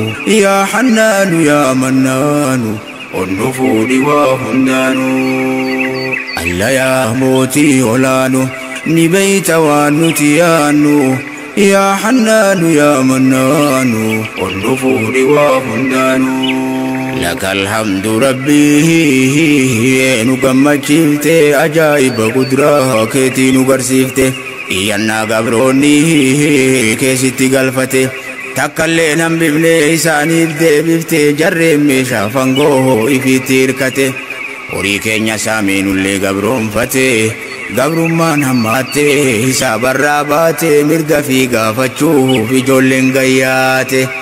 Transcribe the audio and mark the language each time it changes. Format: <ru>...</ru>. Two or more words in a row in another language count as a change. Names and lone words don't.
<om>Yaa Hannaanu, yaa Mannaanu, ol nu fuudhi waa hundaanu. Alla yaa mootii olaanu, ni beeyta waan nuti yaannu. Yaa Hannaanu, yaa Mannaanu, ol nu fuudhi waa hundaanu.</om> <ar>لك الحمد ربي،</ar> <om>nu gammachiifte, ajaa'iba gudraa keetii nu garsiifte. Iyyannaa gabroonni keessitti galfate, takkallee nan bifne isaaniif deebifte, jarreen meeshaa fangoo ifiitti hirkate. Horii keenya saameenullee gabroonfate, gabrummaan hammaatte, isaa barraa baate, mirga fi gaafachuuf ijoolleen gayyaate.</om>